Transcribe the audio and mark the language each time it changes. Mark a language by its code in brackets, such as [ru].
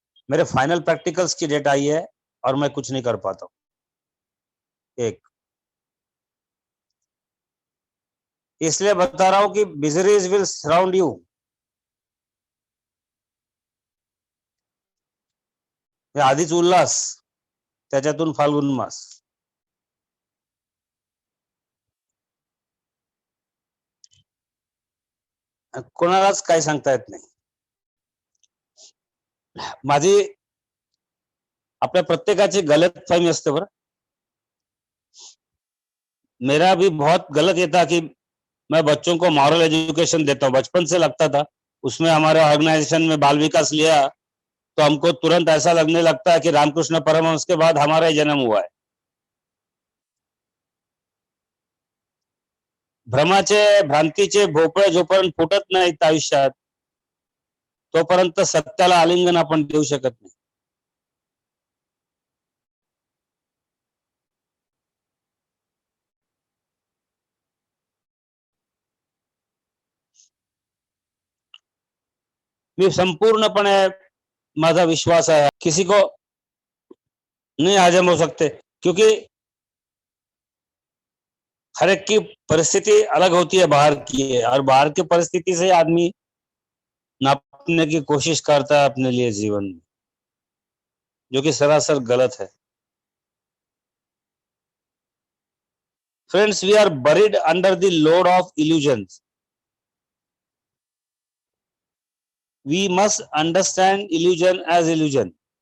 [hi] मेरे final practicals की date आई है और मैं कुछ नहीं कर पाता हूँ। एक, इसलिए बता रहा हूँ कि [en] Miseries will surround you. [mr] आधीच उल्हास, त्याच्यातून फाल्गुन मास. कोणालाच काही सांगता येत नाही. माझी आपल्या प्रत्येकाची गलतफहमी असते बरं. [hi] मेरा भी बहुत गलत ये था कि मैं बच्चों को मॉरल एजुकेशन देता हूँ, बचपन से लगता था। उसमें हमारे ऑर्गेनाइजेशन में बाल विकास लिया तो हमको तुरंत ऐसा लगने लगता है कि रामकृष्ण परमहंस के बाद हमारा ही जन्म हुआ है. [mr] भ्रमाचे भ्रांतीचे भोपळे जोपर्यंत फुटत नाहीत आयुष्यात, तोपर्यंत सत्याला आलिंगन आपण देऊ शकत नाही. मी संपूर्णपणे, माझा विश्वास [hi] है किसी को नहीं हजम हो सकते, क्योंकि हर एक की परिस्थिति अलग होती है बाहर की है, और बाहर की परिस्थिति से आदमी नापने की कोशिश करता है अपने लिए जीवन में, जो कि सरासर गलत है. [en] Friends, we are buried under the load of illusions. We must understand illusion as illusion.